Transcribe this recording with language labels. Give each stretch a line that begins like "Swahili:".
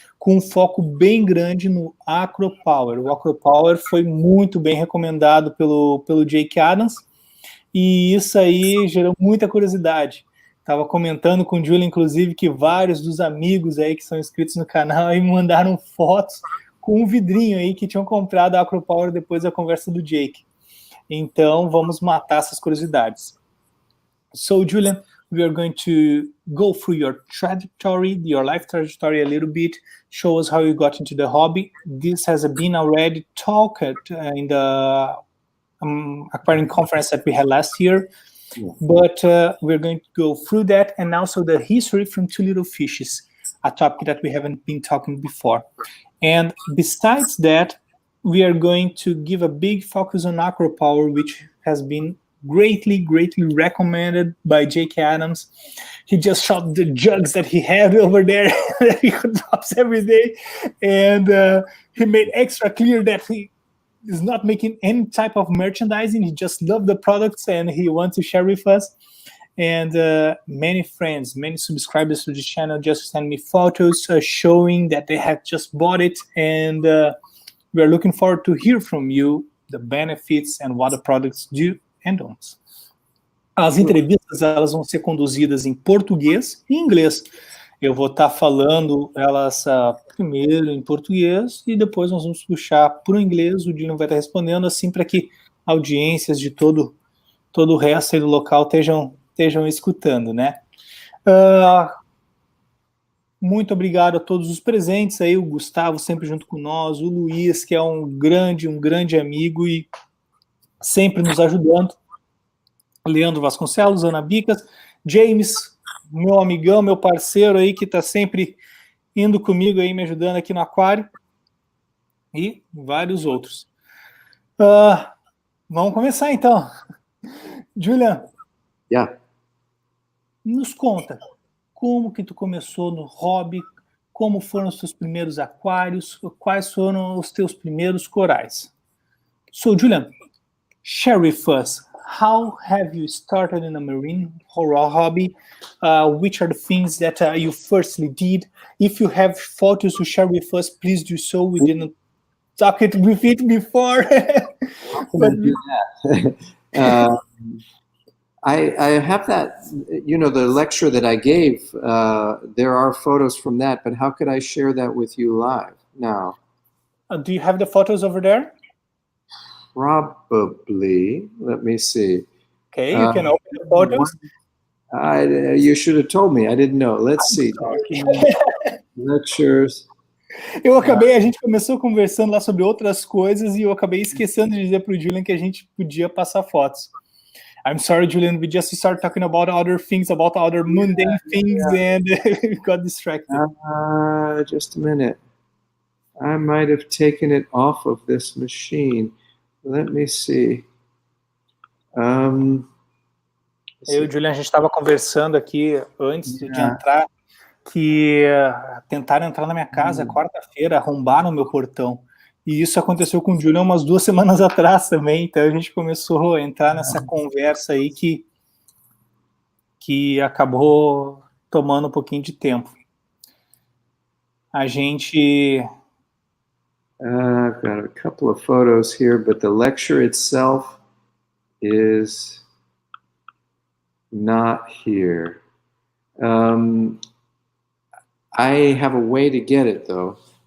Portuguese: Com um foco bem grande no Acropower. O Acropower foi muito bem recomendado pelo Jake Adams, e isso aí gerou muita curiosidade. Estava comentando com o Julian, inclusive, que vários dos amigos aí que são inscritos no canal aí me mandaram fotos com um vidrinho aí que tinham comprado a Acropower depois da conversa do Jake. Então, vamos matar essas curiosidades.
English: So, Julian, We are going to go through your trajectory, your life trajectory a little bit, show us how you got into the hobby. This has been already talked in the aquarium conference that we had last year. Yeah. But we're going to go through that, and also the history from Two Little Fishes, a topic that we haven't been talking before. And besides that, we are going to give a big focus on Acropower, which has been greatly recommended by Jake Adams. He just shot the jugs that he had over there that he drops every day, and he made extra clear that he is not making any type of merchandising. He just loves the products and he wants to share with us. And many friends, many subscribers to this channel just send me photos showing that they have just bought it, and we are looking forward to hear from you the benefits and what the products do and don't.
Portuguese: As entrevistas, elas vão ser conduzidas em português e inglês. Eu vou estar falando elas primeiro em português e depois nós vamos puxar para o inglês. O Julian vai estar respondendo, assim, para que audiências de todo o resto aí do local estejam escutando, né? Muito obrigado a todos os presentes aí, o Gustavo sempre junto com nós, o Luiz, que é um grande amigo e sempre nos ajudando, Leandro Vasconcelos, Ana Bicas, James, meu amigão, meu parceiro aí, que está sempre indo comigo aí, me ajudando aqui no aquário, e vários outros. Vamos começar então. Julian, nos conta, como que tu começou no hobby, como foram os teus primeiros aquários, quais foram os teus primeiros corais.
English: So, Julian, share with us, how have you started in the marine horror hobby? Which are the things that you firstly did? If you have photos to share with us, please do so. We didn't talk it with it before. But I have that, the lecture that I gave, there are photos from that, but how could I share that with you live now? Do you have the photos over there? Probably. Let me see. Okay, you can open the photos. You should have told me. I didn't know. Let's see. Lectures.
Portuguese: A gente começou conversando lá sobre outras coisas e eu acabei esquecendo de dizer para o Julian que a gente podia passar fotos.
English: I'm sorry, Julian, we just started talking about other things, about other mundane things, and we got distracted. Just a minute. I might have taken it off of this machine. Let me see.
Portuguese: Eu e o Julian, a gente estava conversando aqui antes de entrar, que tentaram entrar na minha casa quarta-feira, arrombaram o meu portão. E isso aconteceu com o Julian umas 2 semanas atrás também, então a gente começou a entrar nessa conversa aí que acabou tomando um pouquinho de tempo. A gente...
English: I've got a couple of photos here, but the lecture itself is not here. I have a way to get it, though.